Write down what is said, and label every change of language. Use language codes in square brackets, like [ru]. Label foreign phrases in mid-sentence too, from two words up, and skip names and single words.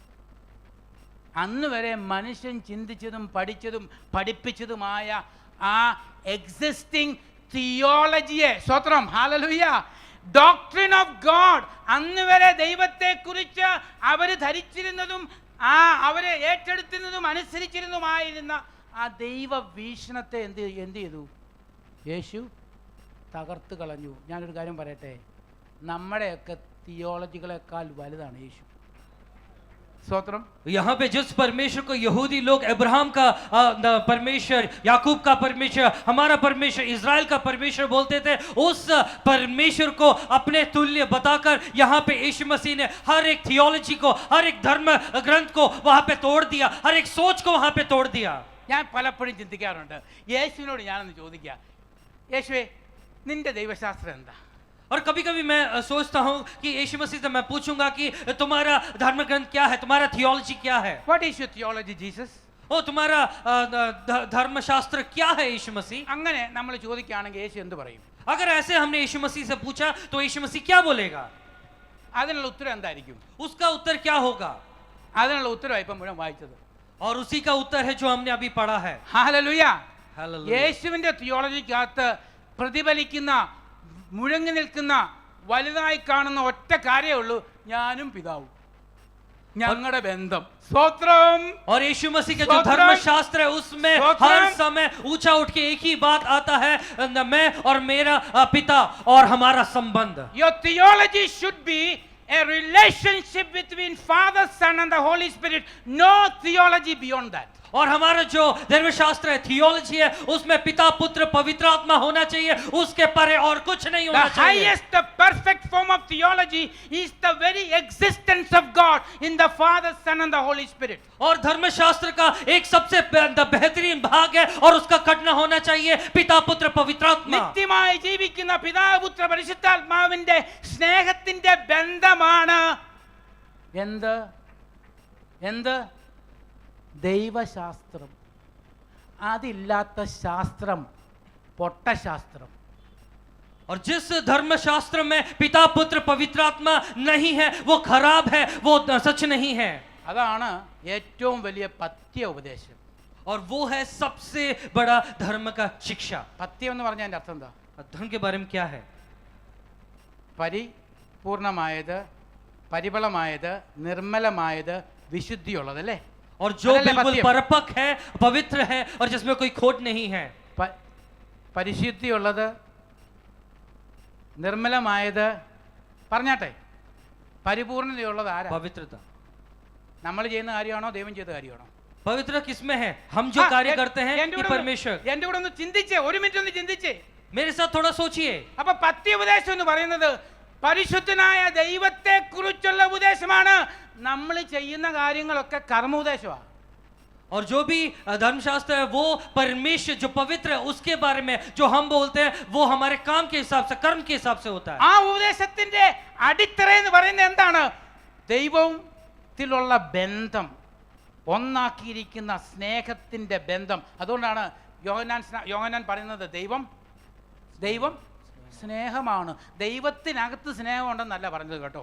[ml] അന്ന് വരെ മനുഷ്യൻ ചിന്തിച്ചതും പഠിച്ചതും പഠിപ്പിച്ചതുമായ ആ [en] existing theology, [ml] സ്വത്രം ഹല്ലേലൂയ, [en] doctrine of God, [ml] അന്ന് വരെ ദൈവത്തെക്കുറിച്ച് അവർ ധരിച്ചിരുന്നതും അവരെ ഏറ്റെടുത്തിരുന്നതും അനുസരിച്ചിരുന്നതുമായിരുന്ന ആ ദൈവ വീക്ഷണത്തെ എന്ത് ചെയ്തു? യേശു തകർത്ത് കളഞ്ഞു. ഞാനൊരു കാര്യം പറയട്ടെ, നമ്മുടെയൊക്കെ തിയോളജികളെക്കാൾ വലുതാണ് യേശു. स्तोत्रम. [hi] यहाँ पे जिस परमेश्वर को यहूदी लोग अब्राहम का परमेश्वर, याकूब का परमेश्वर, हमारा परमेश्वर, इज़राइल का परमेश्वर बोलते थे, उस परमेश्वर को अपने तुल्य बताकर यहाँ पे यीशु मसीह ने हर एक थियोलॉजी को, हर एक धर्म ग्रंथ को वहाँ पे तोड़ दिया, हर एक सोच को वहाँ पे तोड़ दिया. [ml] ഞാൻ പലപ്പോഴും ചിന്തിക്കാറുണ്ട്, യേശുവിനോട് ഞാനൊന്ന് ചോദിക്കുക, യേശുവേ നിന്റെ ദൈവശാസ്ത്രം എന്താ? [hi] और कभी कभी मैं सोचता हूँ कि यीशु मसीह से मैं पूछूंगा कि तुम्हारा धर्म ग्रंथ क्या है, तुम्हारा थियोलॉजी क्या है? [en] What is your theology, Jesus? [hi] ओ तुम्हारा धर्मशास्त्र क्या है यीशु मसीह? [ml] അങ്ങനെ നമ്മൾ ചോദിക്കുകയാണെങ്കിൽ യേശു എന്ത് പറയും? [hi] अगर ऐसे हमने यीशु मसीह से पूछा तो यीशु मसीह क्या बोलेगा? [ml] അതിനുള്ള ഉത്തരം എന്തായിരിക്കും? [hi] उसका उत्तर क्या होगा? [ml] അതിനുള്ള ഉത്തരമായി ഇപ്പം മുഴുവൻ വായിച്ചത്. [hi] और उसी का उत्तर है जो हमने अभी पढ़ा है. [ml] ഹല്ലേലൂയ. [hi] हालेलुया. [ml] യേശുവിന്റെ തിയോളജിക്കകത്ത് പ്രതിഫലിക്കുന്ന, മുഴങ്ങി നിൽക്കുന്ന, വലുതായി കാണുന്ന ഒറ്റ കാര്യമേ ഉള്ളൂ, ഞാനും പിതാവും, ഞങ്ങളുടെ ബന്ധം. സ്തോത്രം. [hi] और यीशु मसीह के जो धर्मशास्त्र है उसमें हर समय ऊंचा उठ के एक ही बात आता है, मैं और मेरा पिता और हमारा संबंध. [en] Your theology should be a relationship between Father, Son and the Holy Spirit. No theology beyond that. [hi] और हमारा जो धर्मशास्त्र है, थियोलॉजी है, उसमें पिता, पुत्र, पवित्र आत्मा होना चाहिए, उसके परे और कुछ नहीं होना [en] The [hi] चाहिए. [en] highest, the perfect form of theology is the very existence of God in the Father, Son and the Holy Spirit. [hi] और धर्मशास्त्र का एक सबसे बेहतरीन भाग है और उसका कटना होना चाहिए पिता, पुत्र, पवित्र आत्मा. [ml] നിത്യമായി ജീവിക്കുന്ന പിതാവ്, പുത്ര, പരിശുദ്ധാത്മാവിന്റെ സ്നേഹത്തിന്റെ ബന്ധമാണ് എന്ത്? ദൈവശാസ്ത്രം. അതില്ലാത്ത ശാസ്ത്രം പൊട്ടശാസ്ത്രം. [hi] और जिस धर्मशास्त्र में पिता, पुत्र, पवित्र आत्मा नहीं है वो खराब है, वो सच नहीं है. [ml] അതാണ് ഏറ്റവും വലിയ പഥ്യ ഉപദേശം. [hi] और वो है सबसे बड़ा धर्म का शिक्षा. [ml] പഥ്യം എന്ന് പറഞ്ഞാൽ അതിന്റെ അർത്ഥം എന്താ? [hi] धर्म के बारे में क्या है? [ml] പരിപൂർണമായത്, പരിമളമായത്, നിർമ്മലമായത്, വിശുദ്ധിയുള്ളത് അല്ലേ? [hi] और जो बिल्कुल परपक है, पवित्र है और जिसमें कोई खोट नहीं है. [ml] പരിശുദ്ധിയുള്ളത്, നിർമ്മലമായത്, പറഞ്ഞാട്ടെ, പരിപൂർണതയുള്ളത് ആരാ? [hi] पवित्रता. [ml] നമ്മൾ ചെയ്യുന്ന കാര്യമാണോ ദൈവം ചെയ്ത കാര്യമാണോ? [hi] पवित्र किसमें है? हम जो कार्य करते हैं कि परमेश्वर? [ml] എന്റെ കൂടെ ഒന്ന് ചിന്തിച്ചേ, ഒരു മിനിറ്റ് ഒന്ന് ചിന്തിച്ചേ. [hi] मेरे साथ थोड़ा सोचिए. [ml] അപ്പൊ പഥ്യോപദേശം എന്ന് പറയുന്നത് പരിശുദ്ധനായ ദൈവത്തെ കുറിച്ചുള്ള ഉപദേശമാണ്. നമ്മൾ ചെയ്യുന്ന കാര്യങ്ങളൊക്കെ കർമ്മോപദേശമാണ്. [hi] और जो भी धर्मशास्त्र है वो परमेश्वर जो पवित्र है उसके बारे में जो हम बोलते हैं वो हमारे काम के हिसाब से, कर्म के हिसाब से होता है. [ml] ആ ഉപദേശത്തിന്റെ അടിത്തറ എന്ന് പറയുന്നത് എന്താണ്? ദൈവത്തിലുള്ള ബന്ധം, ഒന്നാക്കിയിരിക്കുന്ന സ്നേഹത്തിന്റെ ബന്ധം. അതുകൊണ്ടാണ് യോഹന്നാൻ പറയുന്നത് ദൈവം സ്നേഹമാണ്. ദൈവത്തിനകത്ത് സ്നേഹമുണ്ടെന്നല്ല പറഞ്ഞത് കേട്ടോ.